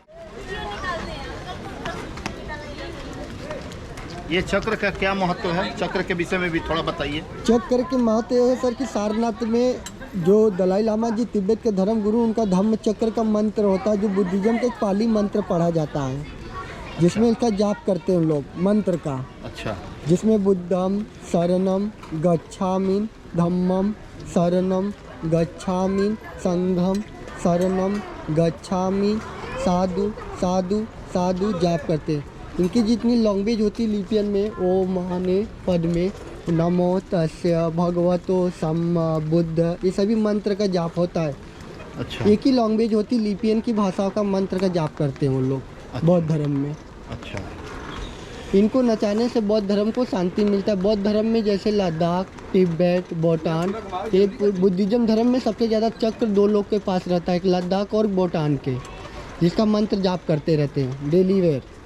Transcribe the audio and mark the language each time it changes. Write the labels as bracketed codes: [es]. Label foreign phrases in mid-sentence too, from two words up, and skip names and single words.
[hi] ये चक्र का क्या महत्व है? चक्र के विषय में भी थोड़ा बताइए। चक्र के महत्व है सर कि सारनाथ में जो दलाई लामा जी तिब्बत के धर्म गुरु, उनका धम्म चक्र का मंत्र होता है, जो बुद्धिज्म का एक पाली मंत्र पढ़ा जाता है, जिसमें इसका जाप करते हैं लोग मंत्र का। अच्छा। जिसमें [pi] बुद्धम शरणम गच्छामि, धम्मम शरणम गच्छामि, संघम शरणम गच्छामि, साधु साधु साधु [hi] जाप करते हैं। इनकी जितनी लैंग्वेज होती लिपियन में, [sa] ओम माने पद में [pi] नमो तस्य भगवतो सम्मा बुद्ध, [hi] ये सभी मंत्र का जाप होता है। अच्छा। एक ही लैंग्वेज होती, लिपियन की भाषाओं का मंत्र का जाप करते हैं वो लोग। अच्छा। बौद्ध धर्म में अच्छा। इनको नचाने से बौद्ध धर्म को शांति मिलता है। बौद्ध धर्म में जैसे लद्दाख, तिब्बत, भूटान, ये बुद्धिज्म धर्म में सबसे ज़्यादा चक्र 2 लोग के पास रहता है, एक लद्दाख और भूटान के, जिसका मंत्र जाप करते रहते हैं [en] daily wear.